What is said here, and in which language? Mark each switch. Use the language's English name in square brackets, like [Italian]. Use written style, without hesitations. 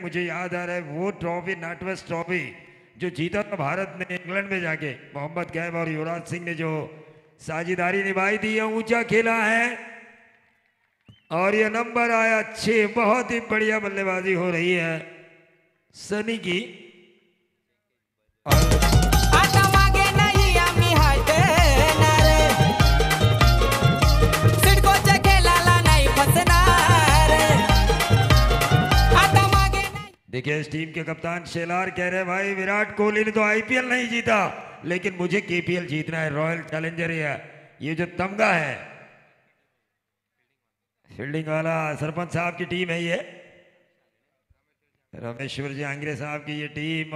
[Hindi] मुझे याद आ रहा है वो ट्रॉफी, नॉर्थवेस्ट ट्रॉफी जो जीता था भारत ने इंग्लैंड में जाके, मोहम्मद कैफ और युवराज सिंह ने जो साझेदारी निभाई थी, ऊंचा खेला है और ये नंबर आया 6। बहुत ही बढ़िया बल्लेबाजी हो रही है सनी की। और [Marathi] आता मागे नाही आम्ही हटणार सिडकोच्या खेळाला नाही फसणार आता मागे नाही। [Hindi] देखिए इस टीम के कप्तान शेलार कह रहे भाई विराट कोहली ने तो आईपीएल नहीं जीता, लेकिन मुझे केपीएल जीतना है, रॉयल चैलेंजर है। ये जो तमगा है, फील्डिंग वाला सरपंच साहब की टीम है, ये रमेश्वर जी आंग्रे साहब की ये टीम।